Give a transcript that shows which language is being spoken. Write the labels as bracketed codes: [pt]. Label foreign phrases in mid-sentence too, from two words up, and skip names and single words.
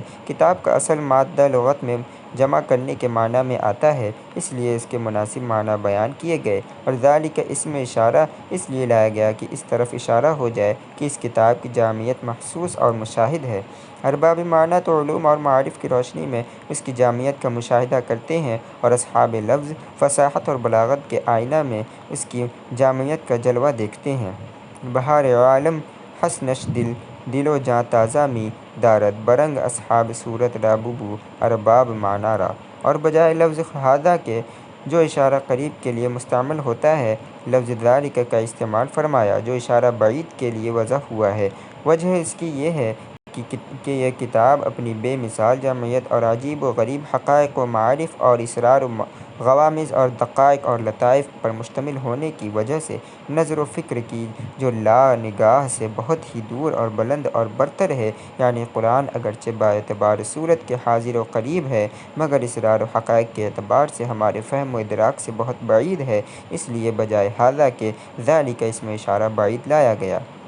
[ur] کتاب کا اصل مادہ لغت میں جمع کرنے کے معنی میں آتا ہے، اس لیے اس کے مناسب معنی بیان کیے گئے، اور ذالک اسم اشارہ اس لیے لایا گیا کہ اس طرف اشارہ ہو جائے کہ اس کتاب کی جامعیت محسوس اور مشاہد ہے۔ ارباب معنی تو علوم اور معارف کی روشنی میں اس کی جامعیت کا مشاہدہ کرتے ہیں، اور اصحاب لفظ، فصاحت اور بلاغت کے آئینہ میں اس کی جامعیت کا جلوہ دیکھتے ہیں۔ [fa] بہار عالم حسنش دل و جاں تازہ می دارد برنگ اصحاب صورت را ببو ارباب معنی را۔ [ur] اور بجائے لفظ ھذا کے جو اشارہ قریب کے لیے مستعمل ہوتا ہے، لفظ ذالک کا استعمال فرمایا جو اشارہ بعید کے لیے وضع ہوا ہے۔ وجہ اس کی یہ ہے کہ یہ کتاب اپنی بے مثال جامعیت اور عجیب و غریب حقائق و معارف اور اسرار و غوامض اور دقائق اور لطائف پر مشتمل ہونے کی وجہ سے نظر و فکر کی جو نگاہ سے بہت ہی دور اور بلند اور برتر ہے، یعنی قرآن اگرچہ باعتبار صورت کے حاضر و قریب ہے، مگر اسرار و حقائق کے اعتبار سے ہمارے فہم و ادراک سے بہت بعید ہے، اس لیے بجائے ھذا کے ذالک اسم اشارہ بعید لایا گیا۔